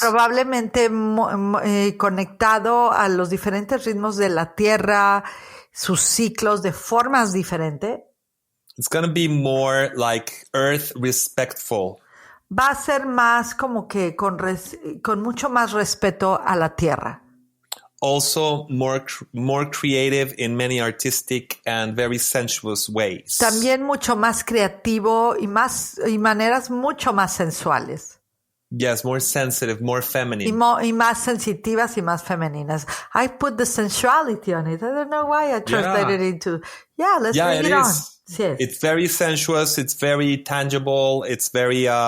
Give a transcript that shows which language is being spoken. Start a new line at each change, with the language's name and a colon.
Spanish: Probablemente conectado a los diferentes ritmos de la tierra, sus ciclos de formas diferentes.
English: It's going to be more like earth respectful.
Spanish: Va a ser más como que con mucho más respeto a la tierra.
English: Also more creative in many artistic and very sensuous ways.
Spanish: También mucho más creativo y maneras mucho más sensuales.
English: Yes, more sensitive, more feminine.
Spanish: Y más sensitivas y más femeninas.
English: I put the sensuality on it. I don't know why I translated it into... Yeah, let's bring it on. Yes. It's very sensuous. It's very tangible. It's very